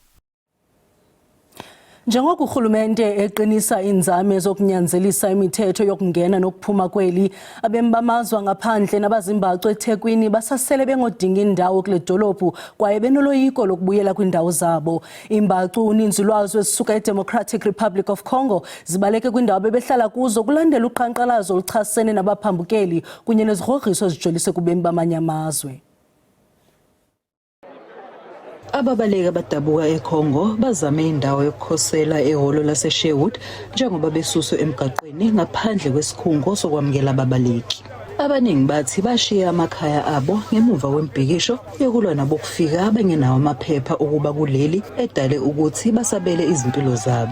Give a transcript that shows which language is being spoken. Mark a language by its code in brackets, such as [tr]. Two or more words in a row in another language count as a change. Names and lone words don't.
[xh] Njengoku urhulumente eqinisa inzame zokunyanzelisa imithetho yokungena nokuphuma kweli, abemi bamazwe ngaphandle nabazimbacu eThekwini basasele bengodinga indawo kule dolophu kwaye benoloyiko lokubuyela kwindawo zabo. Imbacu uninzi lwazo ezisuka eDemocratic Republic of Congo zibaleke kwindawo bebehlala kuzo kulandela uqhankqalazo oluchasene nabaphambukeli kunye nezigrogriso ezijolise kubemi bamanye amazwe. [zu] Ababaleki abadabuka eCongo bazame indawo yokukhosela ehholo laseSherwood njengoba besuswe emgaqweni ngaphandle kwesikhungo sokwamukela ababaleki. Abaningi bathi bashiya amakhaya abo ngemuva kwembhikisho yokulwa nabo kufika abangenawo amaphepha ukuba kuleli edale ukuthi basabele izimpilo zabo.